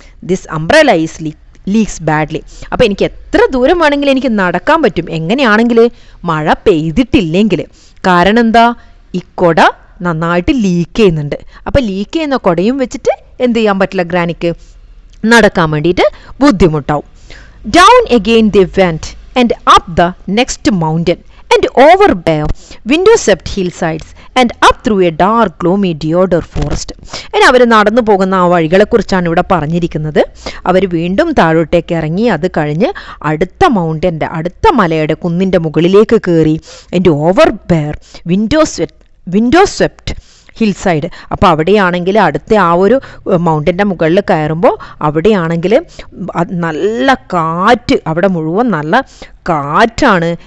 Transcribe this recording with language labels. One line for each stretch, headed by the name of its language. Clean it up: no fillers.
English: This umbrella is leaks badly.
Malayalam: അപ്പോൾ എനിക്ക് എത്ര ദൂരം വേണമെങ്കിലും എനിക്ക് നടക്കാൻ പറ്റും. എങ്ങനെയാണെങ്കിൽ? മഴ പെയ്തിട്ടില്ലെങ്കിൽ. കാരണം എന്താ? ഈ കൊട നന്നായിട്ട് ലീക്ക് ചെയ്യുന്നുണ്ട്. അപ്പോൾ ലീക്ക് ചെയ്യുന്ന കൊടയും വെച്ചിട്ട് എന്ത് ചെയ്യാൻ പറ്റില്ല ഗ്രാനിക്ക്? നടക്കാൻ വേണ്ടിയിട്ട് ബുദ്ധിമുട്ടാവും.
English: Down again they went, and up the next mountain, and over bare, window-swept hillsides, and up through a dark, gloomy deodar forest.
Malayalam: ഇനി അവർ നടന്നു പോകുന്ന ആ വഴികളെക്കുറിച്ചാണ് ഇവിടെ പറഞ്ഞിരിക്കുന്നത്. അവർ വീണ്ടും താഴോട്ടേക്ക് ഇറങ്ങി, അത് കഴിഞ്ഞ് അടുത്ത മലയുടെ കുന്നിൻ്റെ മുകളിലേക്ക് കയറി.
English: And over bare window swept hillside.
Malayalam: അപ്പോൾ അവിടെയാണെങ്കിൽ അടുത്ത ആ ഒരു മൗണ്ടൻ്റെ മുകളിൽ കയറുമ്പോൾ അവിടെയാണെങ്കിൽ നല്ല കാറ്റ്, അവിടെ മുഴുവൻ നല്ല കാറ്റാണ്.